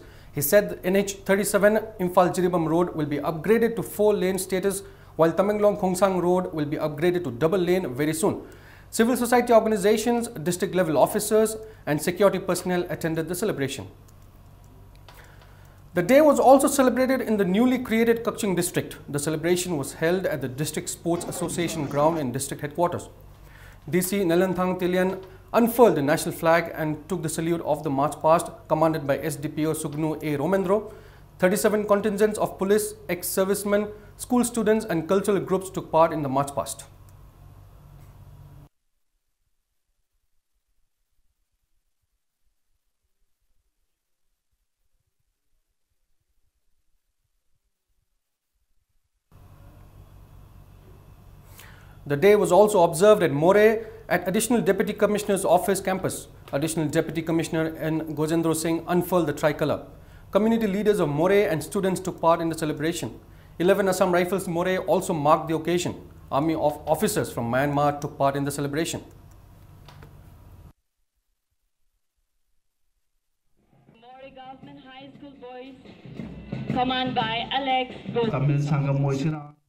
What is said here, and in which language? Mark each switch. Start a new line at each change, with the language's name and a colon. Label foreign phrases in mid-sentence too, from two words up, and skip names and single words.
English: He said the NH37 Imphal-Jiribam road will be upgraded to 4-lane status, while Tamenglong-Khongsang road will be upgraded to double lane very soon. Civil society organizations, district level officers and security personnel attended the celebration. The day was also celebrated in the newly created Kakching district. The celebration was held at the District Sports Association ground in district headquarters. DC Nelanthang Tilian unfurled the national flag and took the salute of the march past, commanded by SDPO Sugnu A. Romendro. 37 contingents of police, ex-servicemen, school students and cultural groups took part in the march past. The day was also observed at More at Additional Deputy Commissioner's Office campus. Additional Deputy Commissioner N. Gojendra Singh unfurled the tricolour. Community leaders of More and students took part in the celebration. 11 Assam Rifles More also marked the occasion. Army officers from Myanmar took part in the celebration. More Government High School boys, commanded by Alex.